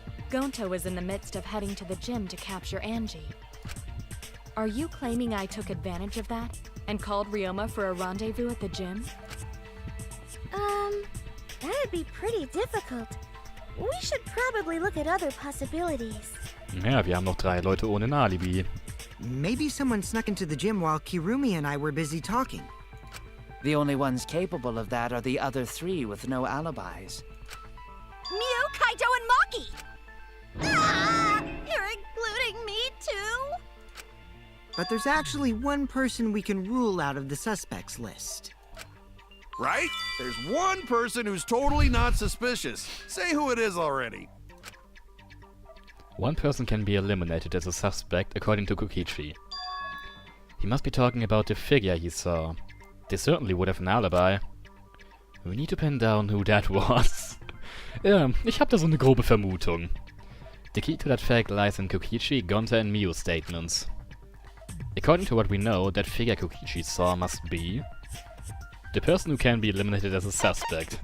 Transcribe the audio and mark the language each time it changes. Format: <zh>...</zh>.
<en>Gonta was in the midst of heading to the gym to capture Angie. Are you claiming I took advantage of that and called Ryoma for a rendezvous at the gym? That'd be pretty difficult. We should probably look at other possibilities.</en> <de>Ja, wir haben noch 3 Leute ohne ein Alibi.</de> <en>Maybe someone snuck into the gym while Kirumi and I were busy talking. The only ones capable of that are the other 3 with no alibis. Mew, Kaito, and Maki! Ah, you're including me too? But there's actually one person we can rule out of the suspects list. Right? There's one person who's totally not suspicious. Say who it is already. One person can be eliminated as a suspect according to Kokichi. He must be talking about the figure he saw. They certainly would have an alibi. We need to pin down who that was.</en> <de>Ja, ich hab da so eine grobe Vermutung.</de> <en>The key to that fact lies in Kokichi, Gonta and Miyu's statements. According to what we know, that figure Kokichi saw must be the person who can be eliminated as a suspect.</en>